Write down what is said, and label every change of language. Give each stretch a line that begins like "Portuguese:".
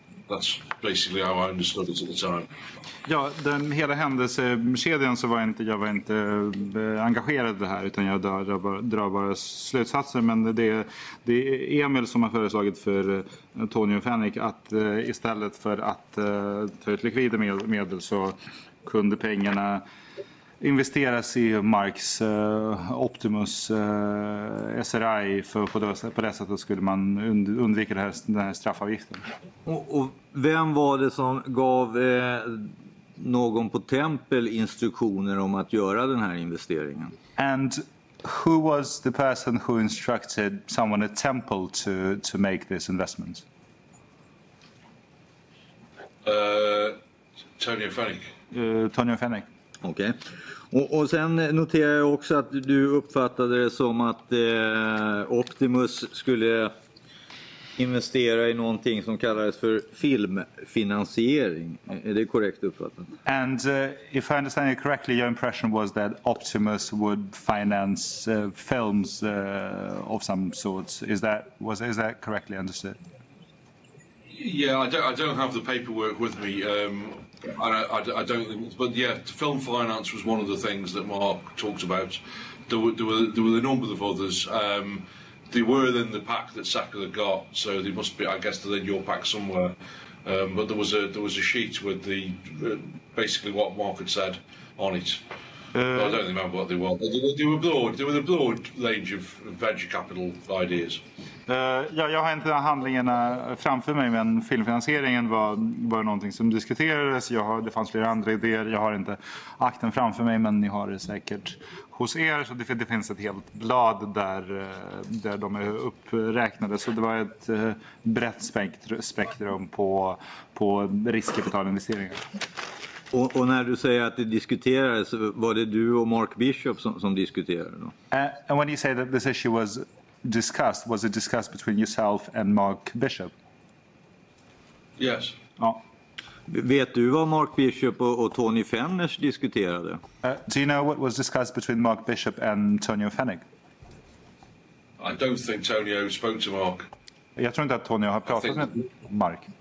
English: That's basically how I understood it at the time.
Swedish: Ja, hela händelsekedjan så var jag inte engagerad i det här, utan jag drar bara slutsatser. Men det är Emil som har föreslagit för Tony Fennick att istället för att ta ut likvida medel så kunde pengarna investeras i Marks Optimus SRI för på det sättet skulle man undvika den här straffavgiften. Och vem var det som gav någon på Tempel instruktioner om att göra den här investeringen?
English: And who was the person who instructed someone at Temple to make this investment? Tony Fennick.
Swedish: Tony Fennick. Okej. Och sen noterar jag också att du uppfattade det som att Optimus skulle investera i någonting som kallades för filmfinansiering. Är det korrekt uppfattat?
English: And if I understand it correctly, your impression was that Optimus would finance films of some sorts. Is that correctly understood? Yeah, I don't have the paperwork with me. I don't think, but yeah, film finance was one of the things that Mark talked about. There were a number of others. They were in the pack that Saka got, so they must be, I guess, they're in your pack somewhere. But there was a sheet with the basically what Mark had said on it. I don't remember what they were. They were a broad range of venture capital ideas.
Swedish: Jag har inte handlingarna framför mig, men filmfinansieringen var någonting som diskuterades. Det fanns flera andra idéer. Jag har inte akten framför mig, men ni har det säkert hos er. Så det finns ett helt blad där de är uppräknade. Så det var ett brett spektrum på riskkapitalinvesteringar. Och när du säger att det diskuterades, var det du och Mark Bishop som diskuterade då?
English: And when you say that this issue was it discussed between yourself and Mark Bishop? Yes.
Swedish: Ja. Vet du vad Mark Bishop och Tony Fenners diskuterade?
English: Do you know what was discussed between Mark Bishop and Tonio Fennick? I don't think Tonio spoke to Mark.
Swedish: Jag tror inte att Tonio har pratat med Mark.